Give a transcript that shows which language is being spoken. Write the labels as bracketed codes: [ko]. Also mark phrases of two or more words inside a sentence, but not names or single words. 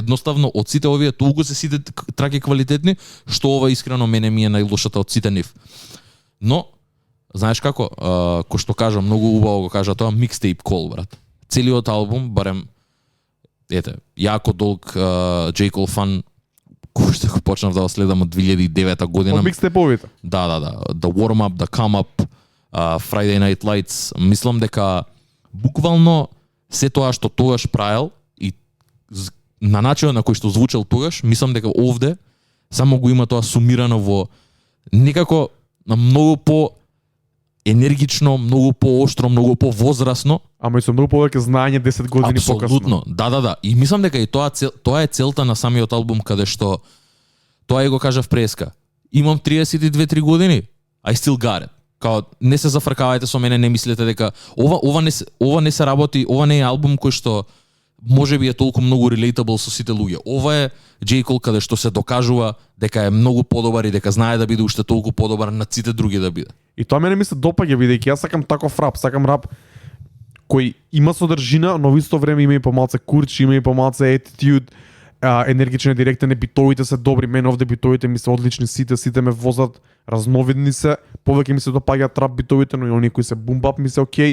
[mk] Едноставно од сите овие толку се сите траки квалитетни, што ова искрено мене ми е најлошата од сите нив. Но знаеш како, кој што кажа многу убаво го кажа тоа, mixtape Cole, брат. Целиот албум, барем јако долг J. Cole фан, кој што го почнав да го следам од 2009 година. Од микстейповите. Да. The Warm Up, The Come Up, Friday Night Lights. Мислам дека буквално се тоа што тогаш правил и на начинот на кој што звучал тогаш, мислам дека овде само го има тоа сумирано во некако многу по енергично, многу по-оштро, многу по-возрасно. Ама и со многу повеќе знаење 10 години покасно. Апсолутно, да. И мислам дека и тоа е целта на самиот албум, каде што тоа и го кажав преска. Имам 32-3 години, [en] I still got it. [mk] Као, не се зафркавајте со мене, не мислете дека ова не се работи, ова не е албум кој што можеби е толку многу relatable со сите луѓе. Ова е J. Cole каде што се докажува дека е многу подобар и дека знае да биде уште толку подобар над сите други да биде. И тоа мене ми се допаѓа, бидејќи јас сакам таков рап, сакам рап кој има содржина, но во исто време има и помалце курч, има и помалце attitude, енергичен, директен, битовите се добри, мене овде битовите ми се одлични, сите ме возат, разновидни се, повеќе ми се допаѓаат рап битовите, но и оние кои се бумбап ми се окей.